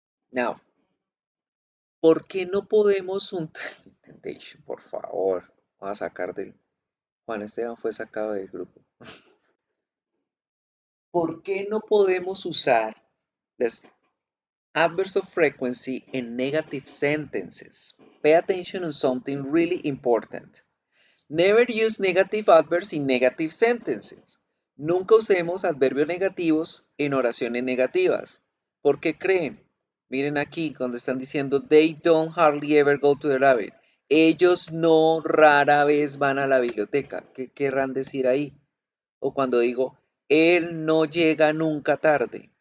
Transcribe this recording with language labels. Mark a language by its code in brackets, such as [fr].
[es] Now, ¿por qué no podemos un intentation, por favor? Vamos a sacar del... Juan Esteban fue sacado del grupo. ¿Por qué no podemos usar las [en] adverbs of frequency in negative sentences? Pay attention on something really important. Never use negative adverbs in negative sentences. [es] Nunca usemos adverbios negativos en oraciones negativas. ¿Por qué creen? Miren aquí cuando están diciendo [en] they don't hardly ever go to the library. [es] Ellos no rara vez van a la biblioteca. ¿Qué querrán decir ahí? O cuando digo él no llega nunca tarde.